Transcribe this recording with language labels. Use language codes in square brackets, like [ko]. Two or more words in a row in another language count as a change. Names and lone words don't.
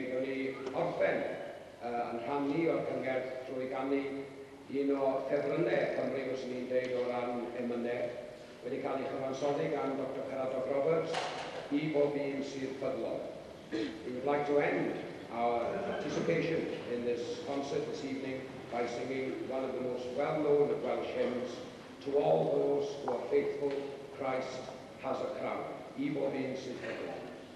[cy] Gawn ni orffen yn rhannu o'r cyngerdd drwy gannu un o ffefrynnau Cymru, os ni'n deud o ran emynau, wedi cael ei chyfansoddi gan Dr Caradog Roberts i bob un sydd ffyddlon. [en] We would like to end our participation in this concert this evening by singing one of the most well-known of Welsh hymns, To All Those Who Are Faithful, Christ Has a Crown. [cy] I bob un sydd ffyddlon.